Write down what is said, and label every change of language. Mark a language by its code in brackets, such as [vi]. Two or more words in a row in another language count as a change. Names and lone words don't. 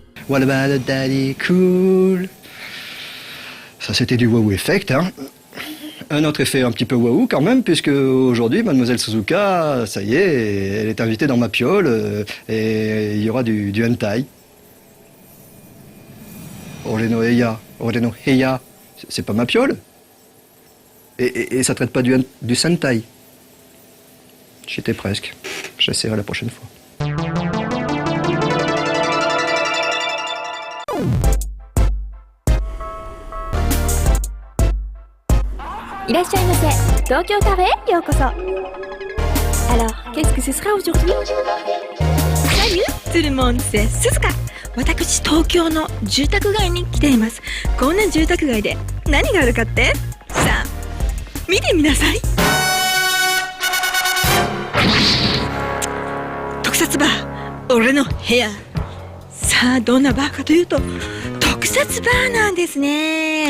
[en] What about a daddy cool? [fr] Ça, c'était du [en] wow effect, [fr] hein. Un autre effet un petit peu waouh quand même, puisque aujourd'hui, Mademoiselle Suzuka, ça y est, elle est invitée dans ma piole, et il y aura du hentai. [ja] 俺の部屋, [fr] c'est pas ma piole. Et ça traite pas du sentai. J'étais presque. J'essaierai la prochaine fois. [ja] いらっしゃいませ。東京カフェへようこそ。 [fr] Alors, qu'est-ce que ce sera aujourd'hui? Salut tout le monde, c'est Suzuka。 [ja] 私、東京の住宅街に来ています。こんな住宅街で何があるかって？さあ、見てみなさい。特撮バー、俺の部屋。さあ、どんなバーかというと、特撮バーなんですね。